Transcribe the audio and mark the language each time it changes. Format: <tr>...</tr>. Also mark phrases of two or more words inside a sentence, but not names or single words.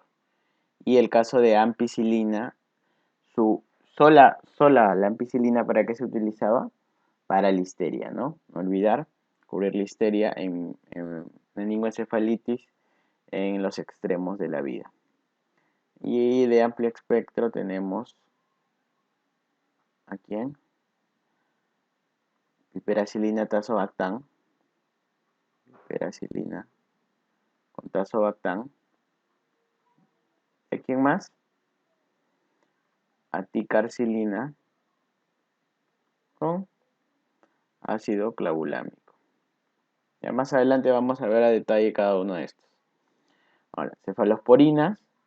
<es>Y el caso de ampicilina, su sola la ampicilina, ¿para qué se utilizaba? Para listeria, ¿no? No olvidar cubrir listeria en meningoencefalitis en los extremos de la vida. Y de amplio espectro tenemos, ¿a quién? Piperacilina, tazobactam. Piperacilina con tazobactam. ¿A quién más? Aticarcilina con ácido clavulámico. Ya más adelante vamos a ver a detalle cada uno de estos. Ahora, cefalosporinas.</es>